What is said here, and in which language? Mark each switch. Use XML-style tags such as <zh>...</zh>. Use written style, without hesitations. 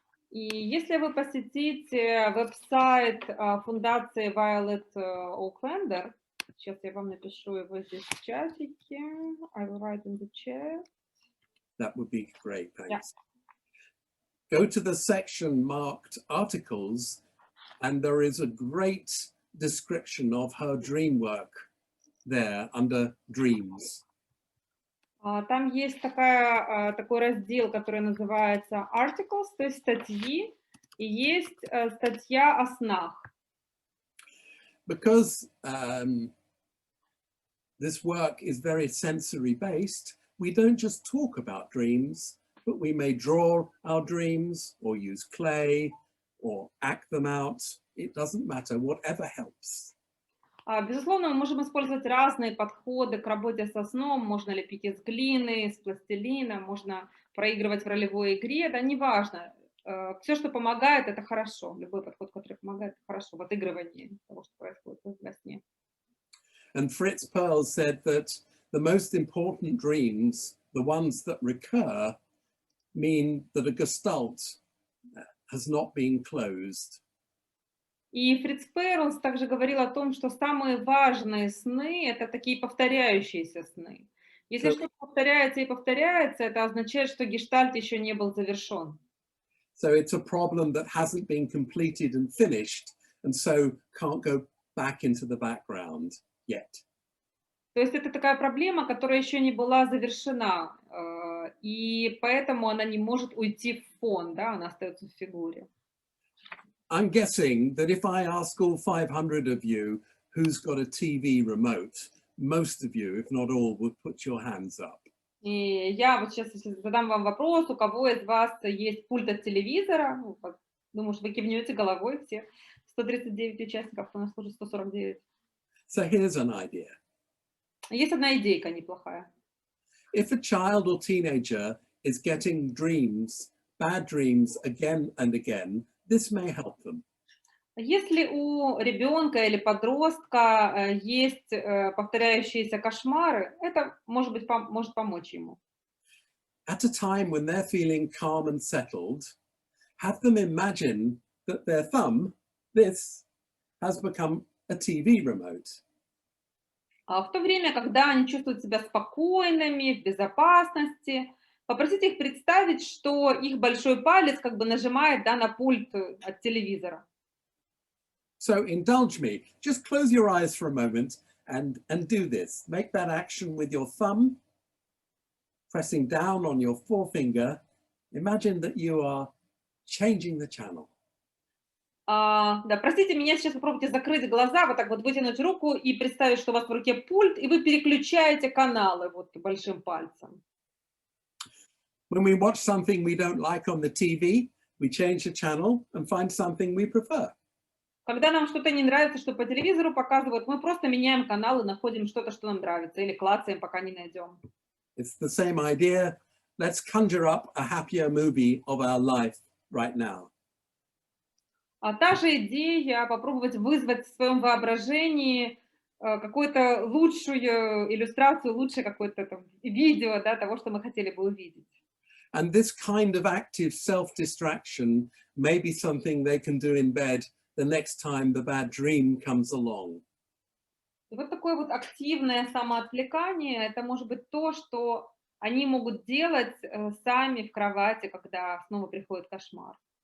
<ru>И если вы посетите веб-сайт фундации Violet Oaklander, Сейчас я вам напишу его здесь в чатике.</ru> <en>I will write in the chat. That would be great, Yeah. thanks. Go to the section marked articles, and there is a great description of her dream work there under dreams.</en> <ru>Там есть такой раздел, который называется articles, то есть статьи, и есть статья о снах.</ru> <en>Because this work is very sensory based, we don't just talk about dreams, but we may draw our dreams or use clay or act them out. It doesn't matter, whatever helps.</en> <ru>Безусловно, мы можем использовать разные подходы к работе со сном. Можно лепить из глины, из пластилина, можно проигрывать в ролевой игре. Да, неважно. Все, что помогает, это хорошо. Любой подход, который помогает, это хорошо в отыгрывании того, что происходит во сне.</ru> <en>And Fritz Perls said that the most important dreams, the ones that recur, mean that a gestalt has not been closed.</en> <ru>И Фриц Перлс также говорил о том, что самые важные сны — это такие повторяющиеся сны. Если что-то повторяется и повторяется, это означает, что гештальт еще не был завершен.</ru> <en>So it's a problem that hasn't been completed and finished, and so can't go back into the background yet.</en> <ru>То есть это такая проблема, которая еще не была завершена, и поэтому она не может уйти в фон, да, она остается в фигуре.</ru> <en>I'm guessing that if I ask all 500 of you who's got a TV remote, most of you, if not all, would put your hands up.</en> <ru>И я вот сейчас задам вам вопрос, у кого из вас есть пульт от телевизора? Думаю, что вы кивнете головой все. 139 участников, у нас уже 149.</ru> <en>So here's an idea.</en> <ru>Есть одна идейка неплохая.</ru> <en>If a child or teenager is getting dreams, bad dreams again and again, this may help them.</en> <ru>Если у ребенка или подростка есть повторяющиеся кошмары, это может помочь ему.</ru> <en>At a time when they're feeling calm and settled, have them imagine that their thumb, this, has become a TV remote.</en> <ru>А в то время, когда они чувствуют себя спокойными, в безопасности, попросите их представить, что их большой палец как бы нажимает, да, на пульт от телевизора.</ru> <en>So indulge me. Just close your eyes for a moment and do this. Make that action with your thumb, pressing down on your forefinger. Imagine that you are changing the channel.</en> <ru>Да, простите меня, сейчас попробуйте закрыть глаза, вот так вот вытянуть руку и представить, что у вас в руке пульт, и вы переключаете каналы вот большим пальцем.</ru> <en>When we watch something we don't like on the TV, we change the channel and find something we prefer.</en> <ru>Когда нам что-то не нравится, что по телевизору показывают, мы просто меняем канал и находим что-то, что нам нравится, или клацаем, пока не найдем.</ru> <en>It's the same idea. Let's conjure up a happier movie of our life right now.</en> <ru>А та же идея попробовать вызвать в своем воображении какую-то лучшую иллюстрацию, лучшее какое-то там видео, да, того, что мы хотели бы увидеть.</ru> <en>And this kind of active self-distraction may be something they can do in bed the next time the bad dream comes along.</en> <ru>И вот такое вот активное самоотвлекание, это может быть то, что они могут делать сами в кровати, когда снова приходит кошмар.</ru>